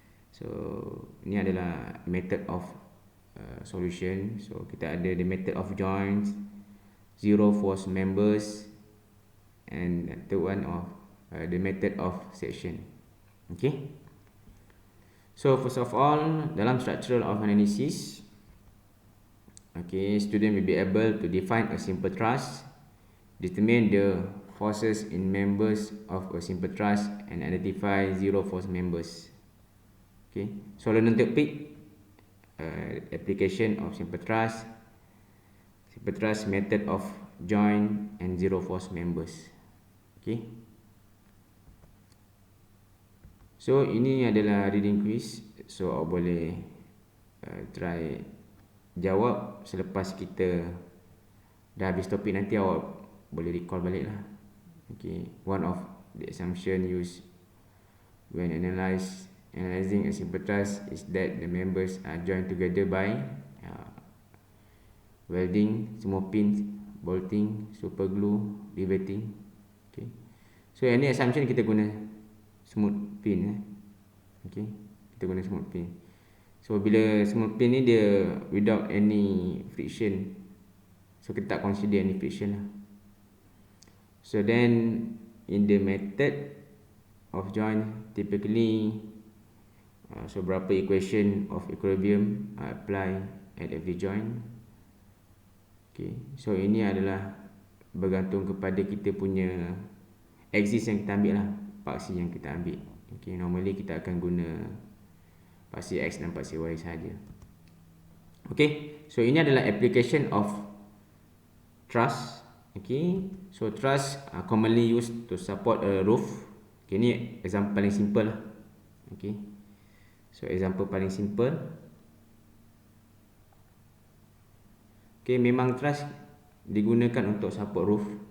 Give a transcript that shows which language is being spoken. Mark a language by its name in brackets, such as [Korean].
[Malay] So ini adalah [English] method of solution. [Malay] So kita ada [English] the method of joints, zero force members, and third one of the method of section. So first of all, dalam structural of analysis, student will be able to define a simple truss, determine the forces in members of a simple truss, and identify zero force members. So learning topic, application of simple truss method of joint, and zero force members. [Malay] So ini adalah reading quiz. So awak boleh try jawab selepas kita dah habis topik. Nanti awak boleh recall balik lah. [English] One of the assumption used when analyzing a simple truss is that the members are joined together by welding, small pins, bolting, super glue, riveting. So any assumption [Malay] kita guna [English] smooth pin. Kita guna smooth pin. So [Malay] bila smooth pin ni dia [English] without any friction, so kita tak consider any friction lah. So then in the method of joint, typically so berapa equation of equilibrium apply at every joint. [Malay] So ini adalah bergantung kepada kita punya axis yang kita ambil lah, paksi yang kita ambil. Normally kita akan guna paksi X dan paksi Y saja. [English] So ini adalah application of truss. So truss are commonly used to support a roof. [Malay] Ini example paling simple lah. So example paling simple. Memang truss digunakan untuk support roof.